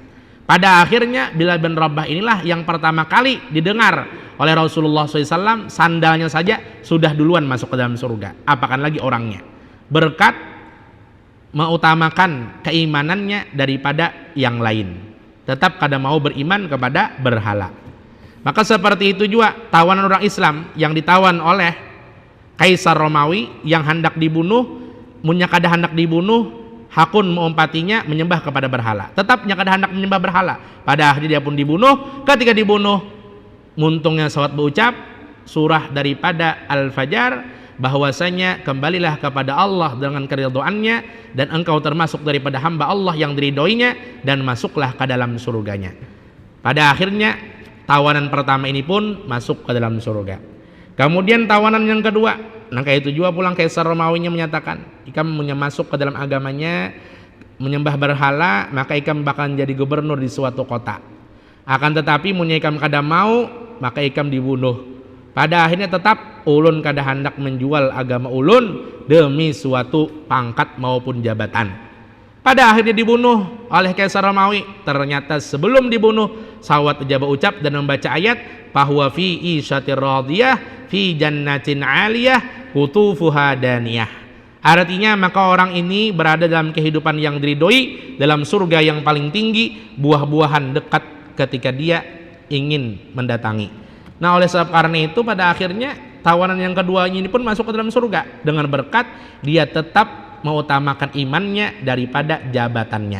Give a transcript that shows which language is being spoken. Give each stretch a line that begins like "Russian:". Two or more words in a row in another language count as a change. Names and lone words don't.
Indonesian: Pada akhirnya Bilal bin Rabah inilah yang pertama kali didengar oleh Rasulullah SAW, sandalnya saja sudah duluan masuk ke dalam surga, apakan lagi orangnya. Berkat mengutamakan keimanannya daripada yang lain. Tetap kada mau beriman kepada berhala. Maka seperti itu juga tawanan orang Islam yang ditawan oleh Kaisar Romawi yang hendak dibunuh, munya kada hendak dibunuh, hakun mengumpatinya menyembah kepada berhala. Tetapnya kada hendak menyembah berhala. Pada akhirnya dia pun dibunuh. Ketika dibunuh, muntungnya sawat berucap surah daripada Al-Fajr, bahwasanya kembalilah kepada Allah dengan keridhaannya dan engkau termasuk daripada hamba Allah yang diridhoinya dan masuklah ke dalam surganya. Pada akhirnya tawanan pertama ini pun masuk ke dalam surga. Kemudian tawanan yang kedua, kayak itu juga pulang Kaisar Romawinya menyatakan, ikam masuk ke dalam agamanya menyembah berhala, maka ikam bakal jadi gubernur di suatu kota.
Banjar: Akan tetapi munya ikam kada mau, maka ikam dibunuh. Pada akhirnya tetap ulun kada hendak menjual agama ulun demi suatu pangkat maupun jabatan.
Indonesian: Pada akhirnya dibunuh oleh Kaisar Romawi. Ternyata sebelum dibunuh, sawat ijabah ucap dan membaca ayat, bahwa
Arabic: في عيشة راضية في جنة عالية قطوفها دانية.
Indonesian: Artinya maka orang ini berada dalam kehidupan yang diridhoi, dalam surga yang paling tinggi, buah-buahan dekat ketika dia ingin mendatangi. Nah, oleh sebab karena itu pada akhirnya tawanan yang kedua ini pun masuk ke dalam surga dengan berkat dia tetap mengutamakan imannya daripada jabatannya.